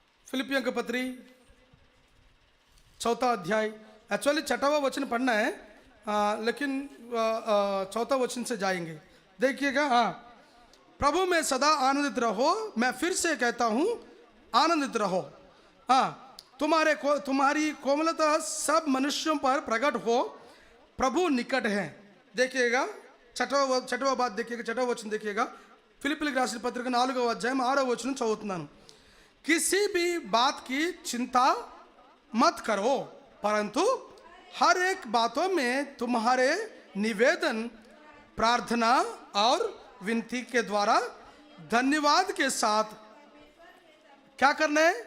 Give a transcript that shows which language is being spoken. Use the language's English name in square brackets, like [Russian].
[Hindi] फिलिपियों के पत्री 4 अध्याय, एक्चुअली 6वां वचन पढ़ना है, लेकिन 4 वचन से जाएंगे. देखिएगा. प्रभु में सदा आनंदित रहो, मैं फिर से कहता हूँ आनंदित रहो. तुम्हारी कोमलता सब मनुष्यों पर प्रकट हो, प्रभु निकट है. देखिएगा 6वां बात देखिएगा, 6वां वचन देखिएगा. [Telugu] फिलिपियों राసిన పత్రిక 4వ అధ్యాయం 6వ వచనం చదువుతున్నాను. [Hindi] किसी भी बात की चिंता मत करो, परंतु हर एक बातों में तुम्हारे निवेदन, प्रार्थना और विनती के द्वारा धन्यवाद के साथ क्या करना है?